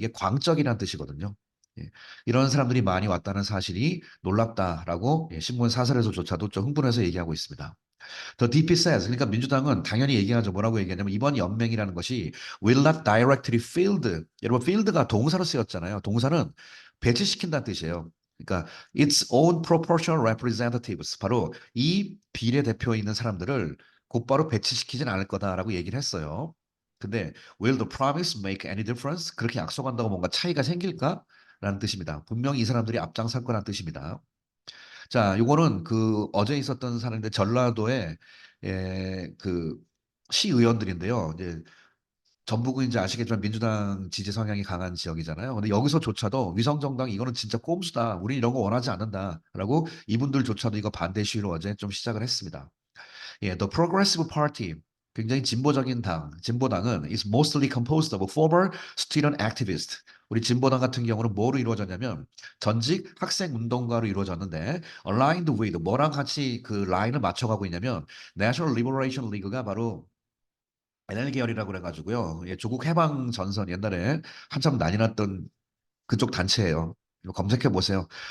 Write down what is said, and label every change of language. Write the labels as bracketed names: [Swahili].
[Korean] 이게 광적이라는 뜻이거든요. 이런 사람들이 많이 왔다는 사실이 놀랍다라고 신문 사설에서조차도 좀 흥분해서 얘기하고 있습니다. [English] The DP says, [Korean] 그러니까 민주당은 당연히 얘기하죠. 뭐라고 얘기하냐면 이번 연맹이라는 것이 [English] will not directly field. [Korean] 여러분 field가 동사로 쓰였잖아요. 동사는 배치시킨다는 뜻이에요. 그러니까 [English] its own proportional representatives. [Korean] 바로 이 비례대표에 있는 사람들을 곧바로 배치시키진 않을 거다라고 얘기를 했어요. 근데 [English] will the promise make any difference? [Korean] 그렇게 약속한다고 뭔가 차이가 생길까? 라는 뜻입니다. 분명히 이 사람들이 앞장설 거라는 뜻입니다. 자, 요거는 그 어제 있었던 사례인데 전라도에 그 시의원들인데요. 이제 전북은 이제 아시겠지만 민주당 지지 성향이 강한 지역이잖아요. 근데 여기서조차도 위성정당 이거는 진짜 꼼수다. 우리 이런 거 원하지 않는다라고 이분들조차도 이거 반대 시위를 어제 좀 시작을 했습니다. [English] The Progressive Party [Korean] 굉장히 진보적인 당, 진보당은 [English] is mostly composed of former student activists. [Korean] 우리 진보당 같은 경우는 뭐로 이루어졌냐면 전직 학생 운동가로 이루어졌는데 [English] aligned with [Korean] 뭐랑 같이 그 라인을 맞춰가고 있냐면 National Liberation League가 바로 NL 계열이라고 그래가지고요. 조국 해방 전선 옛날에 한참 난리 났던 그쪽 단체예요. 이거 검색해 보세요.